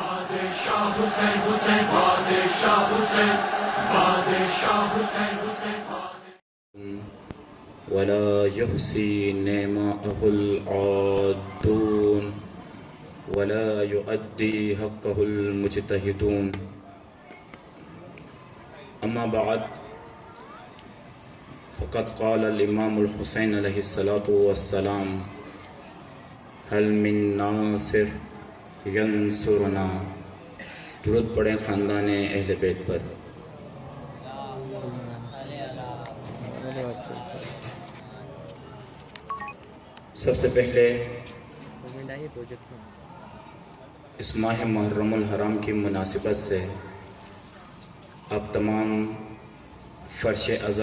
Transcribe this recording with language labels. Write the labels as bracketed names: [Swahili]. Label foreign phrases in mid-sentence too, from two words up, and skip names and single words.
[Urdu] بادشاہ حسین حسین بادشاہ حسین بادشاہ حسین حسین [Arabic] ولا يحصي نعمه العادون ولا يؤدي حقه المجتهدون اما بعد فقد قال الامام الحسین علیہ الصلاۃ والسلام هل من ناصر ینصرنا. [Urdu] درود پڑھیں خاندان اہل بیت پر. سب سے پہلے اس ماہ محرم الحرام کی مناسبت سے آپ تمام فرش عزا